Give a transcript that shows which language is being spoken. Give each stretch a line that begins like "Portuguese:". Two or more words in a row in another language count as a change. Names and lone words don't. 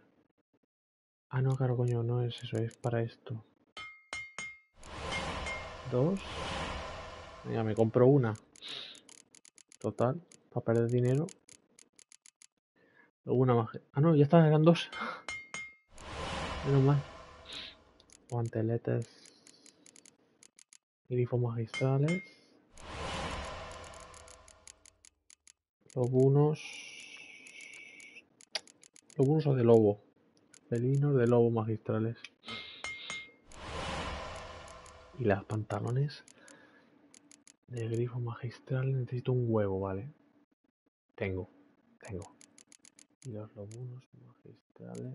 Spanish: Ah, no, claro, coño, no es eso, es para esto. 2. Venga, me compro una. Total, para perder dinero. Luego una más. Ah, no, ya está, eran 2. Menos mal. Guanteletes. Grifos magistrales. Lobunos. Lobunos o de lobo. Felinos de lobo magistrales. Y las pantalones de grifo magistral. Necesito un huevo, ¿vale? Tengo. Y los lobunos magistrales.